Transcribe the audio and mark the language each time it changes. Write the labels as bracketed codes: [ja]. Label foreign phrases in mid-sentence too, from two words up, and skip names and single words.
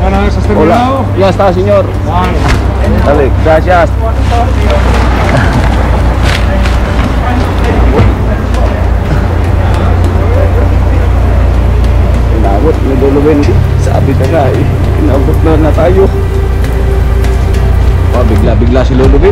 [es] Gracias, ¿has terminado? Hola. Ya está, señor. Vale. Dale, gracias. [tl] Inabot, nilulubin. Sabi na nga eh, inabot na tayo. Bigla-bigla si lulubin.